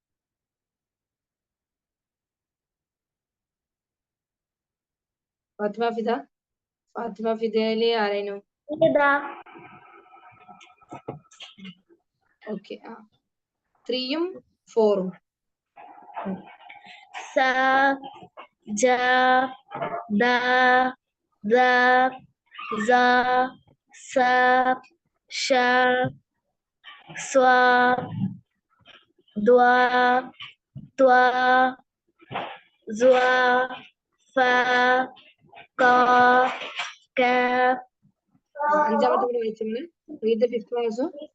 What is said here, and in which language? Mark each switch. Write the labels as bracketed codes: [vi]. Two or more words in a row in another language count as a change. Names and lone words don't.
[ml] ഫാത്തിമ ഫിദ. ഫാത്തിമ ഫിദയില് ആരായിരുന്നു? ഓക്കെ. 3യും 4ഉം. [ar] سَ، جَ، دَ، زَ، زَ، سَ، شَ, صَ، ضَ، طَ, ظَ، فَ، قَ، كاف. [ml] അഞ്ചാമത്തെ കൂടി വായിച്ചു. [en] Read the fifth also.